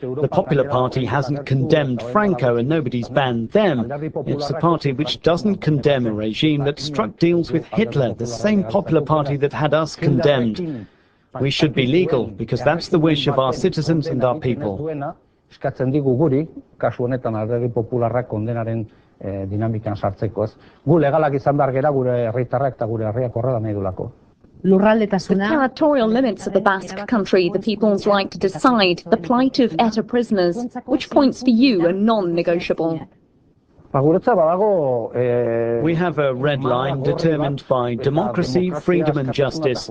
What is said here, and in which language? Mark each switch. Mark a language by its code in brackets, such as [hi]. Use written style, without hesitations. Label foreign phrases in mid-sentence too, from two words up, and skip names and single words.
[en] The Popular Party hasn't condemned Franco and nobody's banned them. It's a party which doesn't condemn a regime that struck deals with Hitler, the same Popular Party that had us condemned. We should be legal, because that's the wish of our citizens and our people. [eu] Dinamikan sartzeko, ez? Gu legalak izan behar gera gure herritarrak eta gure herriak horrela nahi duelako. [en] The territorial limits of the Basque country, the people's right to decide, the plight of ETA prisoners. Which points for you are non-negotiable? We have a red line determined by democracy, freedom and justice.